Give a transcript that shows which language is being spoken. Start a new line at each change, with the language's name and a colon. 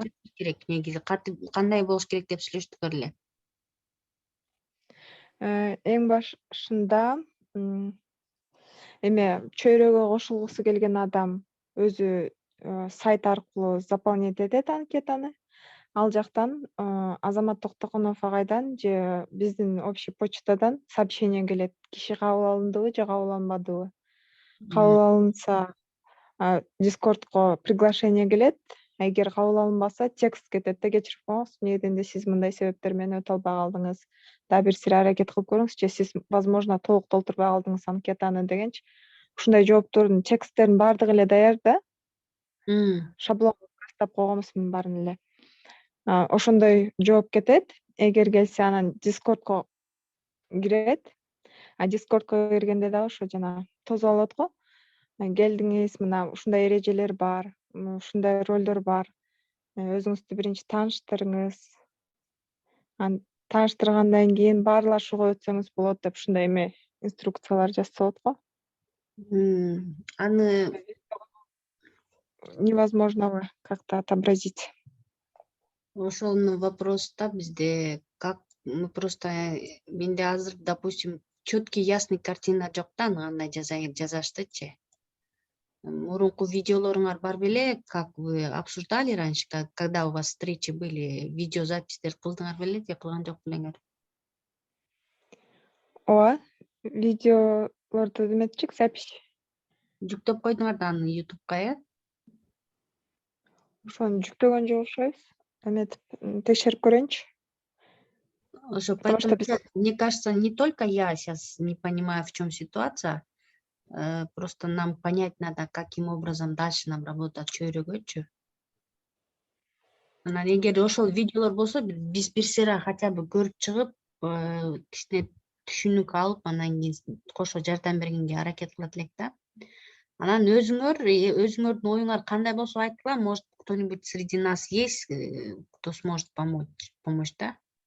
Kyrgyz: кылып жеткиз керек негизи? Кандай болуш керек деп сүйлөштүк эле. Эң башында эме чөйрөгө кошулгусу келген адам өзү сайт аркылуу заполнить этет анкетаны. Ал жактан Азамат Токтогонов агайдан же биздин общий почтадан сообщение келет. Киши кабыл алындыбы же кабыл алынбадыбы. Кабыл алынса Discordко приглашение келет. Эгер кабыл алынбаса текст кетет да кечирип коңуз. Эмне дегенде сиз мындай себептер менен өтө албай калдыңыз. Дагы бир сире аракет кылып көрүңүз же сиз возможно толук толтурбай калдыңыз анкетаны дегенчи. Ушундай жооптордун тексттердин баардыгы эле даяр да. Шаблон кастап койгонбуз мунун баарын эле. Ошондой жооп кетет. Эгер келсе анан Discordко кирет. Discordко киргенде дагы ошо жана тосуп алат го. Келдиңиз, мына ушундай эрежелер бар, ушундай ролдор бар. Өзүңүздү биринчи тааныштырыңыз. Тааныштыргандан кийин баарлашууга өтсөңүз болот деп ушундай эме инструкциялар жасалат го. Аны
Russian: Невозможно как-то отобразить.
Kyrgyz: ошону вопрос да бизде
Russian: как мы просто
Kyrgyz: менде азыр допустим
Russian: четкий ясный картина
Kyrgyz: жок да аны кандай жазаштычы. Мурунку видеолоруңар бар беле,
Russian: как вы обсуждали раньше, когда у вас встречи были,
Kyrgyz: видеозаписьтер кылдыңар беле же кылган жок белеңер? Ооба, видеолорду эметчик, запись. Жүктөп койдуңар да аны YouTube'ка, э? Ошону жүктөгөн жок окшойбуз. Эметип текшерип көрөйүнчү. Ошо
Russian: Потому что поэтому мне кажется, не только я сейчас не понимаю, в чем ситуация, просто нам понять надо, каким образом дальше нам работать
Kyrgyz: чөйрөгөчү. Анан эгер ошол видеолор болсо биз бир сыйра хотя бы көрүп чыгып, кичине түшүнүк алып, анан кийин кошо жардам бергенге аракет кылат элек да. Анан өзүңөрдүн оюңар кандай болсо айткыла,
Russian: может кто-нибудь среди нас есть, кто сможет помочь, да?